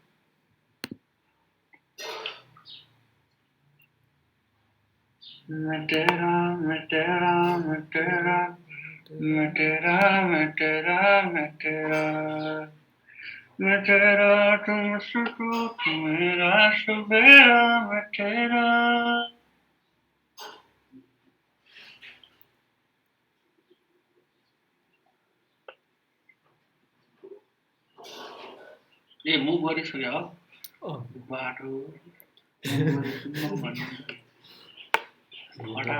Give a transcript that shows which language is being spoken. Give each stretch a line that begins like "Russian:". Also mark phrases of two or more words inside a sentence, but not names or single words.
Hindi: मैं तेरा मैं तेरा मैं तेरा मैं तेरा मैं तेरा मैं तेरा मैं तेरा तुम सुखो तुम मेरा सवेरा मैं तेरा.
Nepali: ए मुभ गरिसक्यो हो अँ। बाटो मुभ गरिसक्यो भन्नु हेर्नु हटाऊ.